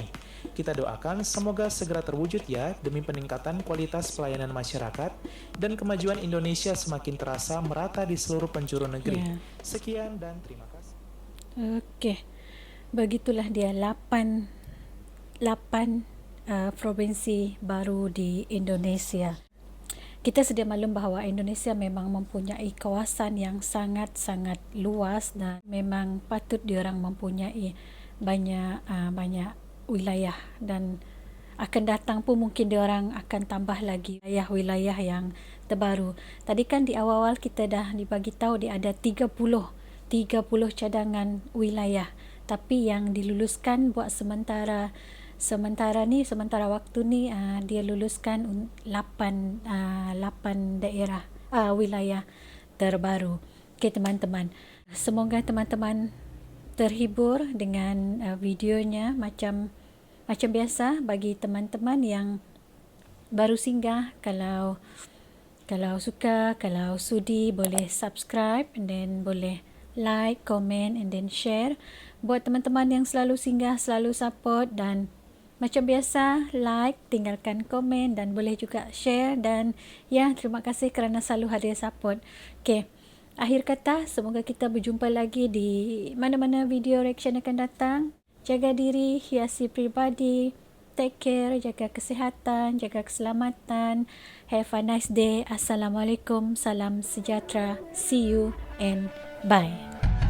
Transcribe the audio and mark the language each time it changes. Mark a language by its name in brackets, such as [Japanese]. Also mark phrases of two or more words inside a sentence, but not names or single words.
[Indonesian] Kita doakan semoga segera terwujud ya, demi peningkatan kualitas pelayanan masyarakat dan kemajuan Indonesia semakin terasa merata di seluruh penjuru negeri. Sekian dan terima kasih. [Malay] Oke, begitulah dia 8 provinsi baru di Indonesia. Kita sedia maklum bahwa Indonesia memang mempunyai kawasan yang sangat-sangat luas dan memang patut diorang mempunyai banyak wilayah, dan akan datang pun mungkin diorang akan tambah lagi wilayah yang terbaru. Tadi kan di awal-awal kita dah dibagi tahu dia ada 30 cadangan wilayah, tapi yang diluluskan buat sementara waktu ni dia luluskan 8 daerah wilayah terbaru. Okey teman-teman, semoga teman-teman terhibur dengan videonya. Macam biasa, bagi teman-teman yang baru singgah, kalau suka, kalau sudi, boleh [English] subscribe and then [Malay] boleh [English] like, comment and then share. [Malay] Buat teman-teman yang selalu singgah, selalu support, dan macam biasa, like, tinggalkan komen dan boleh juga share. Dan ya, terima kasih kerana selalu hadir support. Okey, akhir kata, semoga kita berjumpa lagi di mana-mana video reaction akan datang. Jaga diri, hiasi peribadi, [English] take care, [Malay] jaga kesihatan, jaga keselamatan. [English] Have a nice day. [Malay] Assalamualaikum, salam sejahtera. [English] See you and bye.